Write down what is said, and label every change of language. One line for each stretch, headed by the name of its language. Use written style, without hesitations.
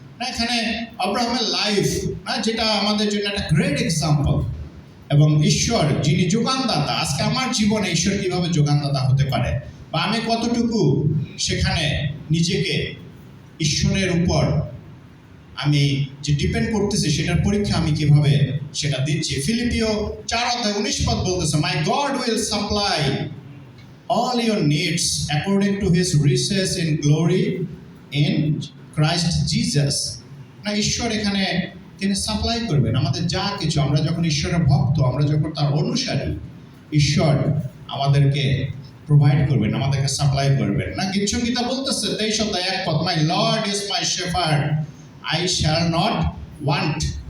Bangla: এখানে আব্রাহামের লাইফ, যেটা আমাদের জন্য একটা গ্রেট এক্সাম্পল, এবং ঈশ্বর যিনি যোগানদাতা, আজকে আমার জীবনে ঈশ্বর কিভাবে যোগানদাতা হতে পারে, বা আমি কতটুকু সেখানে নিজেকে ঈশ্বরের উপর আমি যে ডিপেন্ড করতেছি, সেটার পরীক্ষা আমি কিভাবে সেটা দিচ্ছি। ফিলিপিও 4:19 বলতেছে,
English: My God will supply all your needs according to his riches in glory in Christ Jesus।
Bangla: না, ঈশ্বর এখানে তিনি সাপ্লাই করবেন আমাদের যা কিছু। আমরা যখন ঈশ্বরের ভক্ত, আমরা যখন তার অনুসারী, ঈশ্বর আমাদেরকে প্রোভাইড করবেন, আমাদেরকে সাপ্লাই করবেন। না, গীতসংগীতা বলতেছে 23:1,
English: My Lord is my shepherd, I shall not want.